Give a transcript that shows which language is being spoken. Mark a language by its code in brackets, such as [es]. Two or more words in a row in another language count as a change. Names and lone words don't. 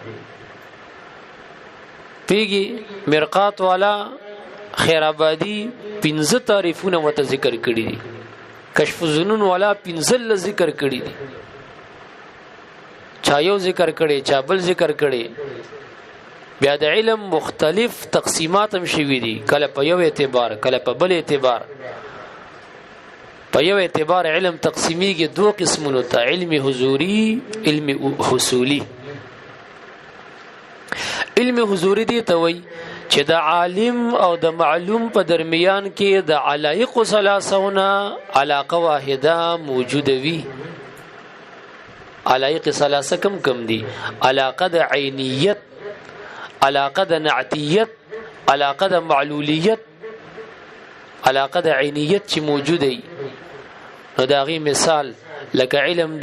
[ps] پیږي مرقات والا خیر آبادی 15 تعریفونه وته ذکر کړی دي کشف الظنون والا 15 ذکر کړی دي چا یو ذکر کړي چا بل ذکر کړي بیا د علم مختلف تقسیمات هم شوي دي کله په یو اعتبار کله په بل اعتبار په یو اعتبار علم تقسیمیږي 2 قسمونو ته علم حضوری علم حصولی علم حضوری دی ته وای چې د عالم او د معلوم په درمیان کې د علایق ثلاثونه علاقه واحده موجوده وي علایق ثلاثه کم دي علاقه د عینیت علاقه د نعتیت علاقه د معلولیت علاقه د عینیت چې موجوده وي نو دا غي مثال لکه علم د